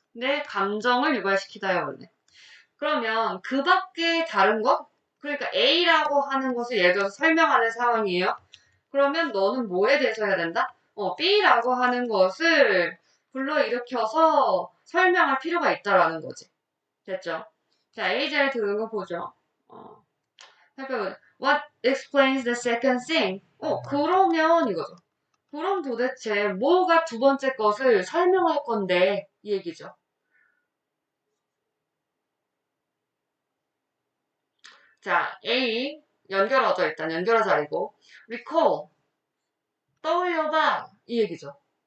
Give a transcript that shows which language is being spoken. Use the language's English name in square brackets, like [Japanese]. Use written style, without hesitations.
[Korean] 근데 감정을 유발시키다요, 원래. 그러면 그 밖에 다른 것? 그러니까 A라고 하는 것을 예를 들어서 설명하는 상황이에요. 그러면 너는 뭐에 대해서 해야 된다? B라고 하는 것을 불러일으켜서 설명할 필요가 있다라는 거지. 됐죠? 자, A 잘 들은 거 보죠. 살펴보자. [English] What explains the second thing? [Korean] 그러면 이거죠. 그럼 도대체 뭐가 두 번째 것을 설명할 건데 이 얘기죠. 자, A 연결어죠. 일단 연결어 자리고. recall, 떠올려봐 이 얘기죠.